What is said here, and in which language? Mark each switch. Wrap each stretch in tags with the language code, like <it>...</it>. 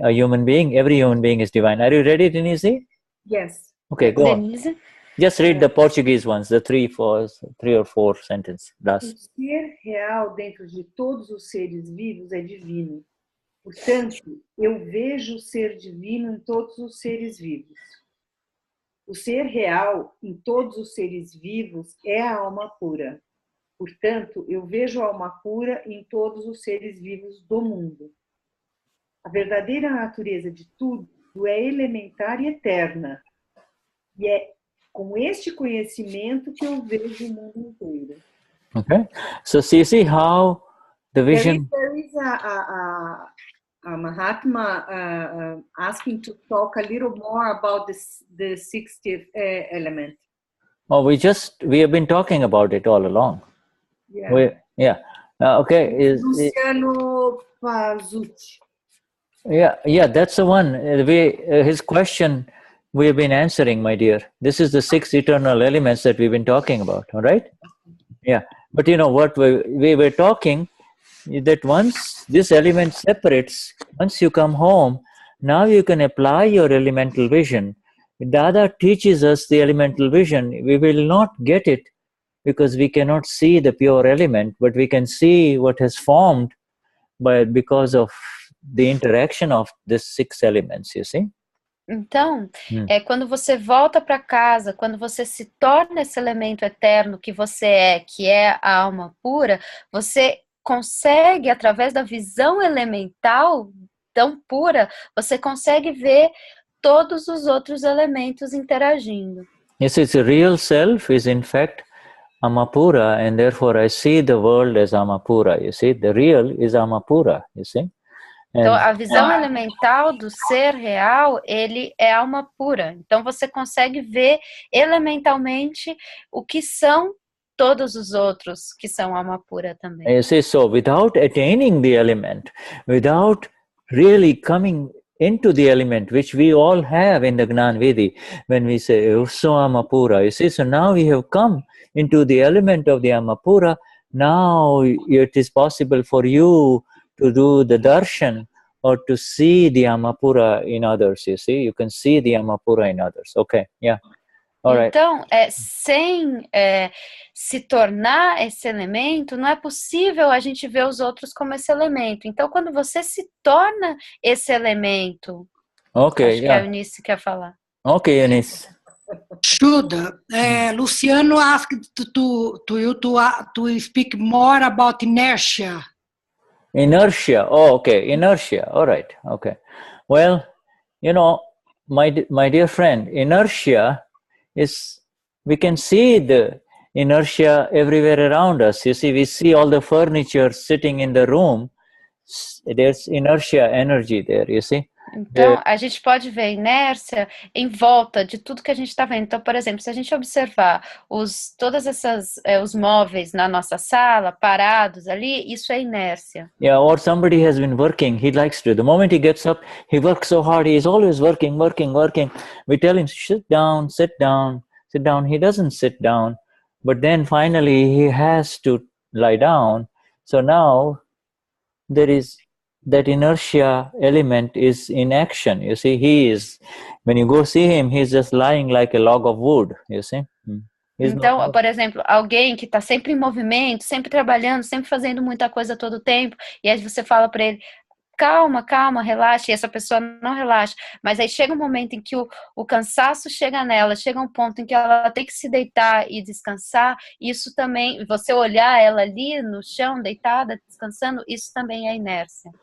<en>A human being, every human being is divine. Are you ready, Denize? Yes. Okay, go on. Just read the Portuguese ones, the 3 or 4 sentences.</en> <pt>O ser real dentro de todos os seres vivos é divino. Portanto, eu vejo o ser divino em todos os seres vivos. O ser real em todos os seres vivos é a alma pura. Portanto, eu vejo a alma pura em todos os seres vivos do mundo. A verdadeira natureza de tudo é elementar e eterna. E é com este conhecimento que eu vejo o mundo inteiro.</pt> <en>Okay, so see how the vision. There is a Mahatma asking to talk a little more about the 60th element. Oh, we have been talking about it all along. Yeah. Okay. Luciano Pazucci. Yeah, that's the one. His question we have been answering, my dear. This is the 6 eternal elements that we've been talking about, all right? Yeah, but you know what, we were talking that once this element separates, once you come home, now you can apply your elemental vision. Dada teaches us the elemental vision. We will not get it because we cannot see the pure element, but we can see what has formed because of the interaction of these 6 elements, you see?</en> <pt>Então, quando você volta para casa, quando você se torna esse elemento eterno que você é, que é a alma pura, você consegue, através da visão elemental tão pura, você consegue ver todos os outros elementos interagindo.</pt> <en>Yes, it's a real self is in fact Amapura, and therefore I see the world as Amapura, you see. The real is Amapura, you see.</en> <pt>Então, a visão elemental do ser real, ele é alma pura. Então, você consegue ver elementalmente o que são todos os outros que são alma pura também.</pt> <en>You see, so without attaining the element, without really coming into the element, which we all have in the Gnan Vidi, when we say, so Amapura, you see, so now we have come into the element of the Amapura, now it is possible for you to do the darshan or to see the Amapura in others, you see, you can see the Amapura in others. Okay, yeah.</en> <pt>Então, sem se tornar esse elemento, não é possível a gente ver os outros como esse elemento. Então, quando você se torna esse elemento, acho que a Eunice quer falar.</pt> <en>Okay, Eunice. Shuddha, Luciano asked to speak more about inertia. Inertia. Oh, okay. Inertia. All right. Okay. Well, you know, my dear friend, inertia is, we can see the inertia everywhere around us. You see, we see all the furniture sitting in the room. There's inertia energy there, you see.</en> <pt>Então, a gente pode ver a inércia em volta de tudo que a gente está vendo. Então, por exemplo, se a gente observar todas os móveis na nossa sala, parados ali, isso é inércia.</pt> <en>Yeah, or somebody has been working, he likes to. The moment he gets up, he works so hard, he is always working. We tell him, sit down, sit down, sit down. He doesn't sit down, but then finally he has to lie down. So now there is that inertia element is in action. You see, he is, when you go see him, he's just lying like a log of wood, you see.</en> <pt>Então, por exemplo, alguém que está sempre em movimento, sempre trabalhando, sempre fazendo muita coisa todo o tempo, e aí você fala para ele, calma, calma, relaxa, e essa pessoa não relaxa, mas aí chega um momento em que o cansaço chega nela, chega um ponto em que ela tem que se deitar e descansar, isso também, você olhar ela ali no chão, deitada, descansando, isso também é inércia.</pt>